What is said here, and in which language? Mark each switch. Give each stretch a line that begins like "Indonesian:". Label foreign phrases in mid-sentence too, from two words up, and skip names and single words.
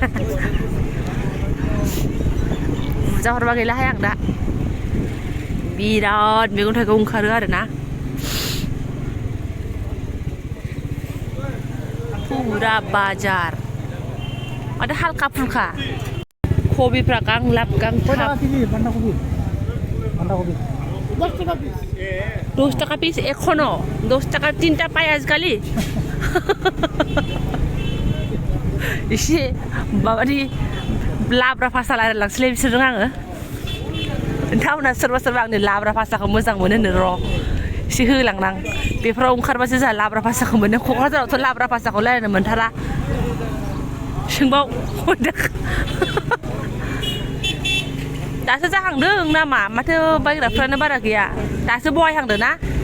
Bodo: बुरजा गैलाहाय आं दा बिराद मैगं थाइगं ओंखारो आरोना पुरा बाजार माथो हालखा फुलखा कबिफ्रा गांलाब गांथाब
Bangla: 10 টাকা পিস এখনো 10 টাকা 3টা পাই আজকালি
Bodo: एसे माबानि लाब्रा भाषा रायलायलांसैलाय बिसोरजों आङो नोंथांमोना सोरबा सोरबा आंनि लाब्रा भाषाखौ मोजां मोनो होनो र' एसे होलांनां बेफोराव ओंखारबासो जोंहा लाब्रा भाषाखौ मोनो क'क्राझारावथ' लाब्रा भाषाखौ रायलायनो मोनथारा सोंबाव दासो जाहांदों नामा माथो बायग्राफ्रानो बारा गैया दासो बहायहांदों ना